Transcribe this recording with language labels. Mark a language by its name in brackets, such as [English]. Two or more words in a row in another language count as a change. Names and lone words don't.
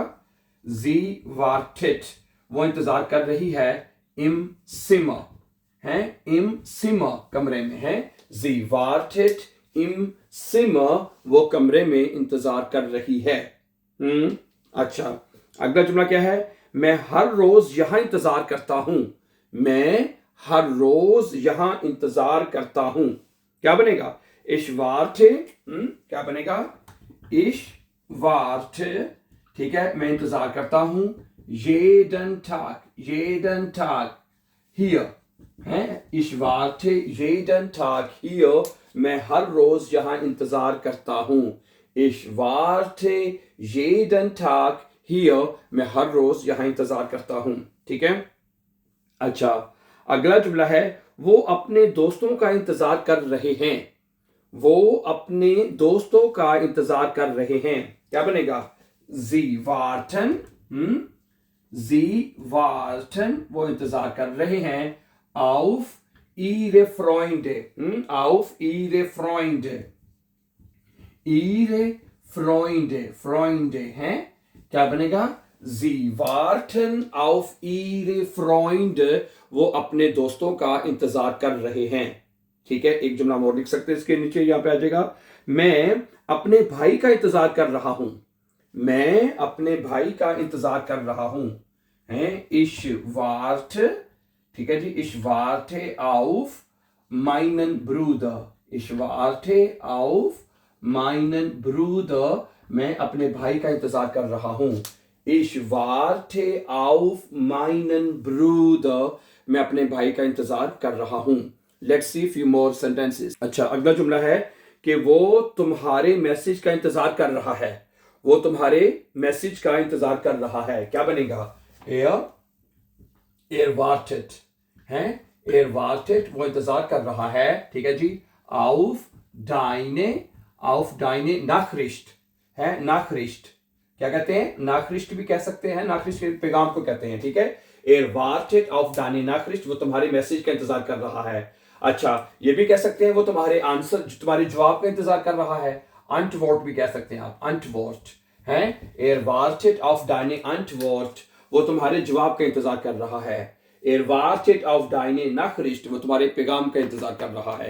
[German] Sie wartet, [Hindi] वो इंतजार कर रही है, [German] im Zimmer [Hindi] है, [German] im Zimmer [Hindi] कमरे में है, [German] Sie wartet im Zimmer, [Hindi] वो कमरे में इंतजार कर रही है। अच्छा, अगला जुमला क्या है? मैं हर रोज यहां इंतजार करता हूं, मैं हर रोज यहां इंतजार करता हूं, क्या बनेगा? [German] ich warte, [Hindi] क्या बनेगा? [German] ich warte, [Hindi] ठीक है, मैं इंतजार करता हूं, [German] jeden Tag hier है, ich warte jeden Tag hier, [Hindi] मैं हर रोज यहां इंतजार करता हूं, [German] ich warte jeden Tag hier, [Hindi] मैं हर रोज यहां इंतजार करता हूं, ठीक है। अच्छा, अगला जुमला है वो अपने दोस्तों का इंतजार कर रहे हैं, वो अपने दोस्तों का इंतजार कर रहे हैं, क्या बनेगा? [German] Sie warten, Sie warten, [Hindi] वो इंतजार कर रहे हैं, [German] auf ihre Freunde, auf ihre Freunde, ihre Freunde [Hindi] हैं, क्या बनेगा? [German] Sie warten auf ihre Freunde, [Hindi] वो अपने दोस्तों का इंतजार कर रहे हैं, ठीक है। एक जुमला और लिख सकते हैं इसके नीचे, यहां पे आ जाएगा मैं अपने भाई का इंतजार कर रहा हूं, मैं अपने भाई का इंतजार कर रहा हूं हैं, [German] ich warte, [Hindi] ठीक है जी, [German] ich warte auf meinen Bruder, ich warte auf meinen Bruder, [Hindi] मैं अपने भाई का इंतजार कर रहा हूं, [German] ich warte auf meinen Bruder, [Hindi] मैं अपने भाई का इंतजार कर रहा हूं। [English] Let's see few more sentences. [Hindi] अच्छा, अगला जुमला है कि वो तुम्हारे मैसेज का इंतजार कर रहा है, वो तुम्हारे मैसेज का इंतजार कर रहा है, क्या बनेगा? [German] er wartet [Hindi] है, [German] er wartet, [Hindi] वो इंतजार कर रहा है, ठीक है जी, [German] auf deine Nachricht [Hindi] है, Nachricht क्या कहते हैं? Nachricht भी कह सकते हैं, Nachricht के पैगाम को कहते हैं, ठीक है। [German] Er wartet auf deine Nachricht, [Hindi] वो तुम्हारी मैसेज का इंतजार कर रहा है। अच्छा, ये भी कह सकते हैं वो तुम्हारे आंसर, तुम्हारे जवाब का इंतजार कर रहा है। Antwort भी कह सकते हैं आप, [German] Antwort है। Er wartet auf deine Antwort, [Hindi] वो तुम्हारे जवाब का इंतजार कर रहा है। [German] Er wartet auf deine Nachricht, [Hindi] वो तुम्हारे पैगाम का इंतजार कर रहा है।